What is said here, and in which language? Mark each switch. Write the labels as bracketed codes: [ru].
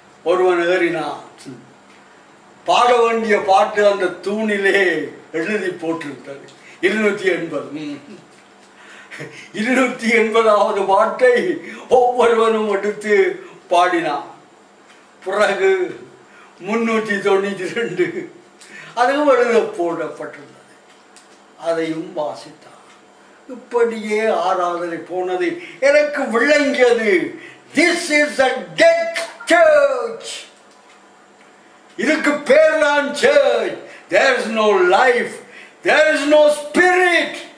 [ta] ஒருவன் ஏறினான், பாட வேண்டிய பாட்டு அந்த தூணிலே எழுதி போட்டிருந்தது 280. 280வது பாட்டை ஒவ்வொருவனும் எடுத்து பாடினான். பிறகு 392 அதுவும் எழுத போடப்பட்டிருந்தது. அதையும் வாசித்தான். இப்படியே ஆராதனை போனது. எனக்கு விளங்கியது, [en] this is a dead church. [ta] இதுக்கு பேர் தான் church. [en] There is no life, there is no spirit.